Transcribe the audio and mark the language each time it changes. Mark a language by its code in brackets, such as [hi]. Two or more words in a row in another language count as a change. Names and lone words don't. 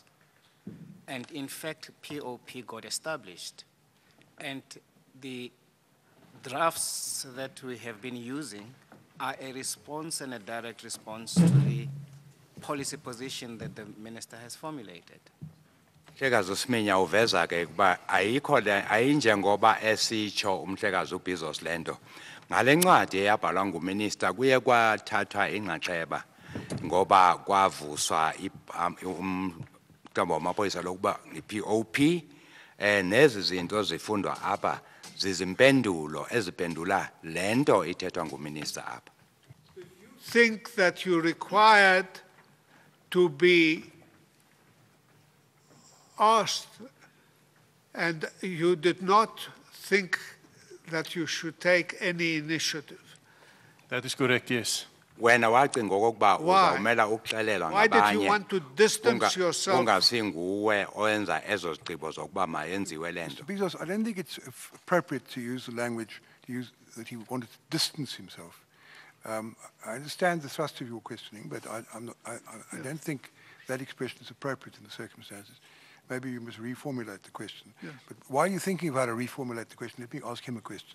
[en] And in fact, POP got established. And the drafts that we have been using are a response and a direct response to the policy position that the minister has formulated. [xh] Mhlekazi uSiminya uveza ke kuba ayikho le ayinjengoba esitsho umhlekazi uBizos lento ngale ncwadi eyabhalwa nguminister kuye kwathathwa inxaxheba ngoba kwavuswa umthombo wamapolisa lokuba iPOP nezi zinto zifundwa apha zizimpendulo eziphendula lento ithethwa nguminister apha. [en] Think that you required to be asked, and you did not think that you should take any initiative. That is correct, yes. [xh] Wena wacinga okokuba [en] Why? [xh] uzawumela ukuxelelwa [en] Why did you [xh] ngabanye [en] want to distance yourself? [xh] ungasinguwe owenza ezo zigqibo zokuba mayenziwe lento. [en] Because I don't think it's appropriate to use the language that he wanted to distance himself. I understand the thrust of your questioning, but I don't think that expression is appropriate in the circumstances. Maybe you must reformulate the question. Yes. But while you're thinking about how to reformulate the question, let me ask him a question.